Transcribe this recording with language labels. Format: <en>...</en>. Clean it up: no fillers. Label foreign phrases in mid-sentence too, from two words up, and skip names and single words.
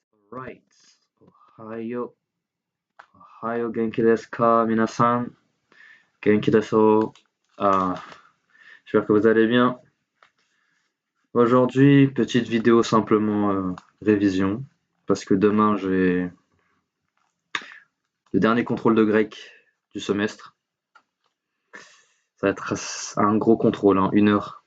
<en>Right.</en> <ja>Ohio. おはよう 元気 です か、皆さん. 元気 です.</ja> <fr>Ah, j'espère que vous allez bien. Aujourd'hui, petite vidéo simplement révision. Parce que demain, j'ai le dernier contrôle de grec du semestre. Ça va être un gros contrôle, hein, 1 heure.</fr>